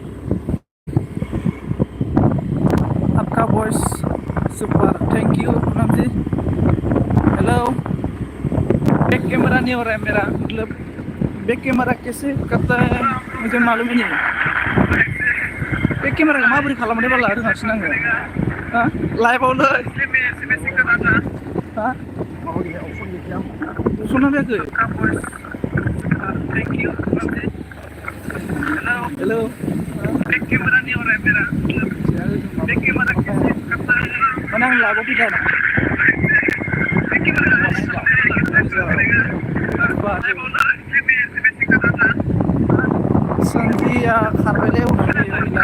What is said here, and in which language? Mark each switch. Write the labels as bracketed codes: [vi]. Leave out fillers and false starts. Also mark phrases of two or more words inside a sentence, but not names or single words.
[hi] आपका [en] voice super, thank you [hi] पूनम जी। हेलो। [en] back camera [hi] नहीं हो रहा है मेरा, मतलब [en] back camera [hi] कैसे करता है मुझे मालूम ही नहीं। [en] back camera [brx] का माबोरै खालामनाय बाला रोङासै आङो। हाँ लाइभआवनो हाँ अपसना फैयाखै। [hi] हेलो। [en] back camera [hi] नहीं हो रहा है मेरा, [en] back camera [hi] कैसे करता है [brx] माने आं लाइभआव फैदों। संजिया खारबायलै उनाव गैला।